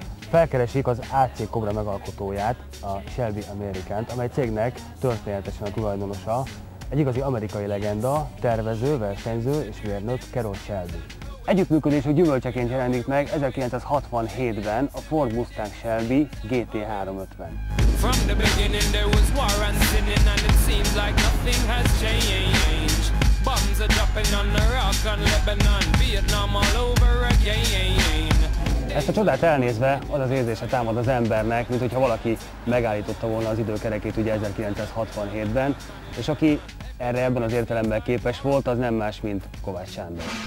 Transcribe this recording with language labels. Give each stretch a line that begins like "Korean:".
Hungarian: Felkeresik az AC Cobra megalkotóját, a Shelby Americant, amely cégnek történetesen a tulajdonosa, egy igazi amerikai legenda, tervező, versenyző és mérnök Carroll Shelby. Együttműködésük gyümölcseként jelenik meg 1967-ben a Ford Mustang Shelby GT350.
English: From the beginning there was war and sinning and it seems like nothing has changed. Bombs are dropping on Iraq and Lebanon, Vietnam all over again.
Hungarian: Ezt a csodát elnézve az az érzése támad az embernek, mint hogyha valaki megállította volna az időkerekét ugye 1967-ben, és aki erre ebben az értelemben képes volt, az nem más, mint Kovács Sándor.